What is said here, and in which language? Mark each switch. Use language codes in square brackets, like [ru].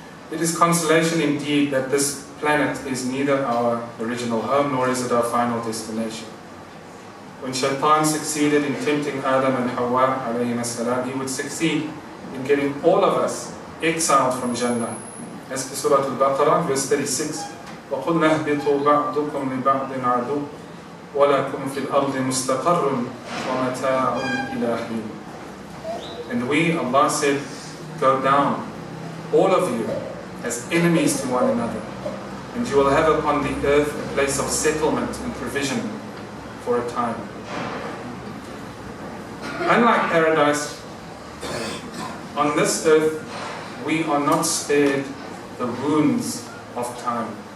[en] It is consolation indeed that this planet is neither our original home nor is it our final destination. When Shaitan succeeded in tempting Adam and Hawa alayhim as-salam, he would succeed in getting all of us exiled from Jannah. As per Surah Al-Baqarah, verse 36, [ar] وَقُلْنَا اهْبِطُوا بَعْضُكُمْ لِبَعْضٍ عَدُوٌّ وَلَكُمْ فِي الْأَرْضِ مُسْتَقَرٌّ وَمَتَاعٌ إِلَىٰ حِينٍ. [en] And we, Allah said, go down, all of you, as enemies to one another, and you will have upon the earth a place of settlement and provision for a time. Unlike paradise, on this earth we are not spared the wounds of time.